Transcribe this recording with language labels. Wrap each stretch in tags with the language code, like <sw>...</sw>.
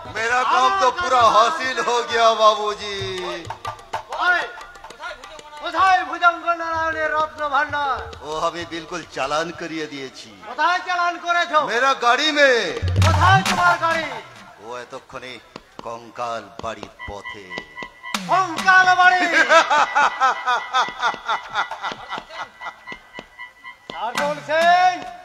<hi>मेरा काम तो पूरा हासिल हो गया बाबूजी।</hi> <bn>ওই, কোথায় ভুজঙ্গ নারায়ণের রত্ন ভান্ডার?</bn> <hi>वो हमें बिल्कुल चालान करिए दिएছি।</hi> <bn>কোথায় চালান করেছো?</bn> <hi>मेरा गाड़ी में।</hi> <bn>কোথায় তোমার গাড়ি? ও এতক্ষণে কঙ্কাল বাড়ির পথে। কঙ্কাল বাড়ি।</bn> <hi>सरदौल सिंह,</hi>